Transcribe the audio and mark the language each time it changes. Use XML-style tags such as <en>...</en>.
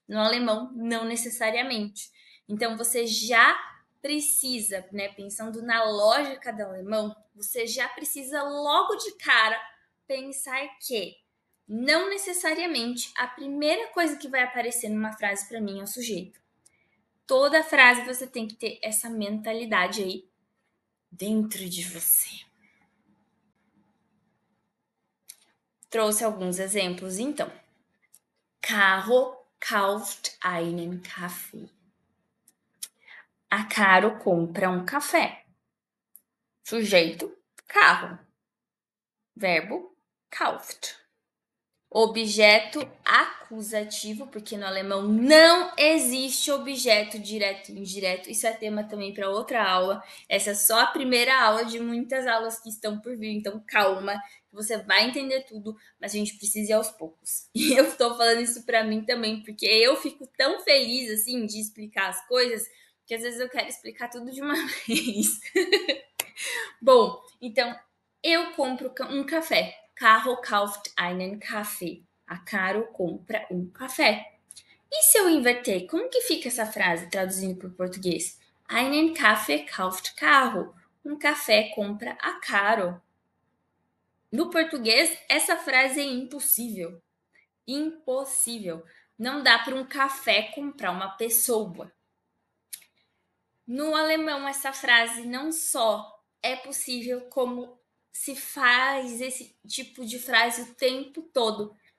<pt>No alemão, não necessariamente. Então, você já precisa, né, pensando na lógica do alemão, você já precisa logo de cara pensar que não necessariamente a primeira coisa que vai aparecer numa frase para mim é o sujeito. Toda frase você tem que ter essa mentalidade aí dentro de você. Trouxe alguns exemplos, então.</pt> <de>Caro kauft einen Kaffee.</de> <pt>A Caro compra um café. Sujeito, carro. Verbo, kauft. objeto acusativo, porque no alemão não existe objeto direto e indireto. Isso é tema também para outra aula. Essa é só a primeira aula de muitas aulas que estão por vir, então calma, você vai entender tudo, mas a gente precisa ir aos poucos. E eu estou falando isso para mim também, porque eu fico tão feliz assim de explicar as coisas, que às vezes eu quero explicar tudo de uma vez. Bom, então eu compro um café.</pt> <de>Caro kauft einen Kaffee.</de> <pt>A Caro compra um café. E se eu inverter, como que fica essa frase traduzindo para o português?</pt> <de>Einen Kaffee kauft Caro.</de> <pt>Um café compra a Caro. No português, essa frase é impossível. Impossível. Não dá para um café comprar uma pessoa. No alemão, essa frase não só é possível, como se faz esse tipo de frase o tempo todo.</pt>